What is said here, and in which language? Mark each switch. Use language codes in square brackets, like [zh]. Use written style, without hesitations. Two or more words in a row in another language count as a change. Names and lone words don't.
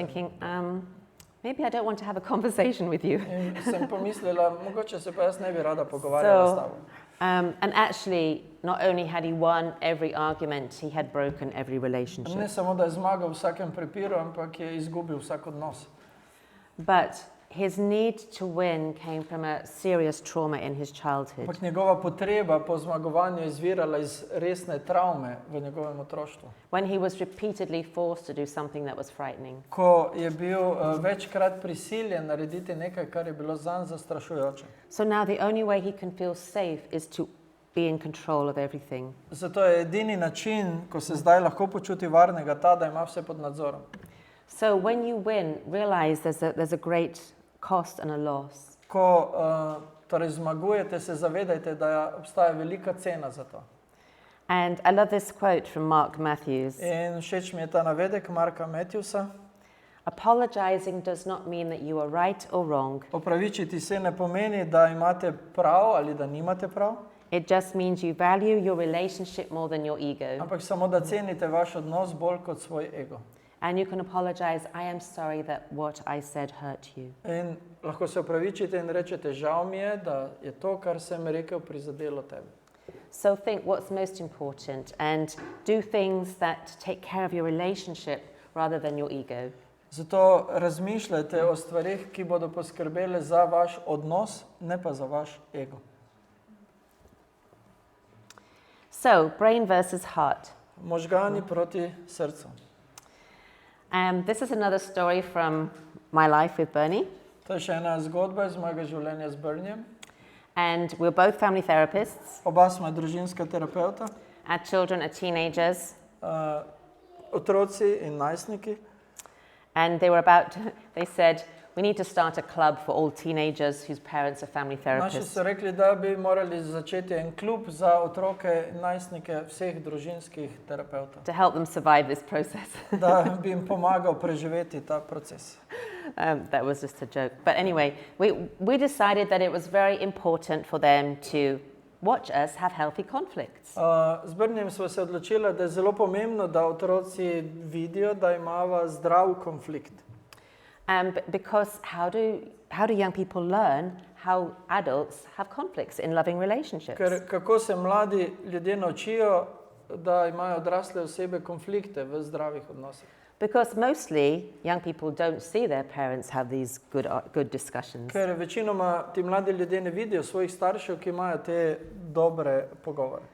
[en] Thinking, maybe I don't want to have a conversation with you. [sl] In sem pomislila, mogoče se pa jaz ne bi rada pogovarjala s tabo. [en] And actually, not only had he won every argument, he had broken every relationship. [sl] Ne samo, da je zmagal v vsakem prepiru, ampak je izgubil vsak odnos. [en] But his need to win came from a serious trauma in his childhood. [sl] Ampak njegova potreba po zmagovanju je izvirala iz resne travme v njegovem otroštvu. [en] When he was repeatedly forced to do something that was frightening. [sl] Ko je bil večkrat prisiljen narediti nekaj, kar je bilo zanj zastrašujoče. [en] So now the only way he can feel safe is to be in control of everything. [sl] Zato je edini način, ko se zdaj lahko počuti varnega, ta, da ima vse pod nadzorom. [en] So when you win, realize there's a great cost and a loss. [sl] Ko torej zmagujete, se zavedajte, da obstaja velika cena za to. [en] And I love this quote from Mark Matthews. [sl] In všeč mi je ta navedek Marka Matthewsa. [en] Apologizing does not mean that you are right or wrong. [sl] Opravičiti se ne pomeni, da imate prav ali da nimate prav. [en] It just means you value your relationship more than your ego. [sl] Ampak samo, da cenite vaš odnos bolj kot svoj ego. [en] And you can apologize, I am sorry that what I said hurt you. [sl] In lahko se opravičite in rečete, žal mi je, da je to, kar sem rekel, prizadelo tebe. [en] So think what's most important and do things that take care of your relationship rather than your ego. [sl] Zato razmišljajte o stvarih, ki bodo poskrbele za vaš odnos, ne pa za vaš ego. [en] So, brain versus heart. [sl] Možgani proti srcu. [en] This is another story from my life with Bernie. [sl] To je še ena zgodba iz mojega življenja z Bernijem. [en] And we're both family therapists. [sl] Oba smo družinska terapeuta. [en] Our children are teenagers. [sl] Otroci in najstniki. [en] And they said, we need to start a club for all teenagers whose parents are family [sl] Naši [en] therapists. [sl] so rekli, da bi morali začeti en klub za otroke in najstnike vseh družinskih terapeutov. [en] To help them survive this process. [sl] Da bi jim pomagal preživeti ta proces. [en] That was just a joke. But anyway, we decided that it was very important for them to watch us have healthy conflicts. [sl] Z Brnjem smo se odločili, da je zelo pomembno, da otroci vidijo, da imava zdrav konflikt. [en] Because how do young people learn how adults have conflicts in loving relationships? [sl] Ker kako se mladi ljudje naučijo, da imajo odrasle osebe konflikte v zdravih odnosih? [en] Because mostly young people don't see their parents have these good discussions. [sl] Ker večinoma ti mladi ljudje ne vidijo svojih staršev, ki imajo te dobre pogovore.